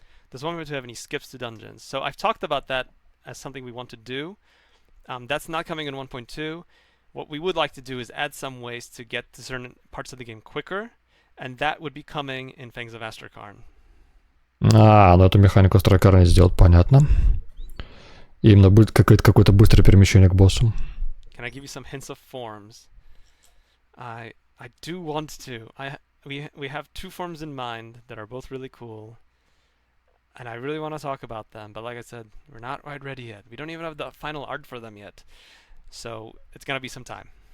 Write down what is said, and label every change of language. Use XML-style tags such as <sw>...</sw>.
<en>Does one want to have any skips to dungeons? So I've talked about that as something we want to do. That's not coming in 1.2. What we would like to do is add some ways to get to certain parts of the game quicker, and that would be coming in Fangs of Astrakarn.</en> <ru>Ну эту механику Astrakarn сделать, понятно. Именно будет какое-то быстрое перемещение к боссу.</ru> <en>Can I give you some hints of forms? I do want to. We have two forms in mind that are both really cool. And I really want to talk about them, but like I said, we're not quite ready yet. We don't even have the final art for them yet. So it's gonna be some time.</en>